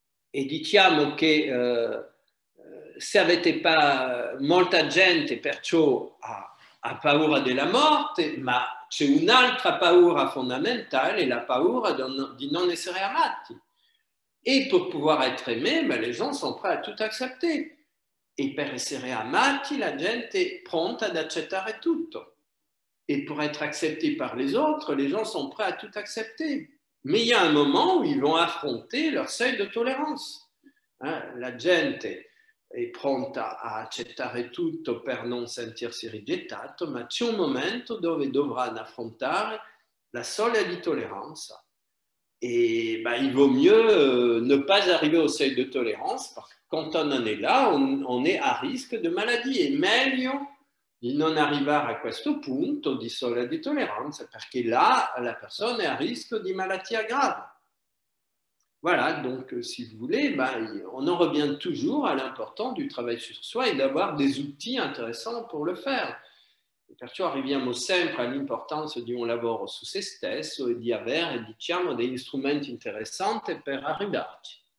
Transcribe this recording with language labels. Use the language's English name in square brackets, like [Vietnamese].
[Italian] E diciamo che se avete molta gente perciò ha paura della morte, ma c'è un'altra paura fondamentale, la paura di non essere amati. [French] Et pour pouvoir être aimé, les gens sont prêts à tout accepter. [Italian] E per essere amati, la gente è pronta ad accettare tutto. [French] Et pour être accepté par les autres, les gens sont prêts à tout accepter. Mais il y a un moment où ils vont affronter leur seuil de tolérance. [Italian] La gente è pronta a accettare tutto per non sentirsi rigettato, ma c'è un momento dove dovranno affrontare la soglia di tolleranza. [French] Et il vaut mieux ne pas arriver au seuil de tolérance, parce que quand on en est là, on est à risque de maladie. [Italian] È meglio di non arrivare a questo punto di soglia di tolleranza, perché là, la persona è a rischio di malattia grave. [French] Voilà, donc si vous voulez, on en revient toujours à l'important du travail sur soi et d'avoir des outils intéressants pour le faire. [Italian] E perciò arriviamo sempre all'importanza di un lavoro su se stesso e di avere, diciamo, degli strumenti interessanti per arrivarci.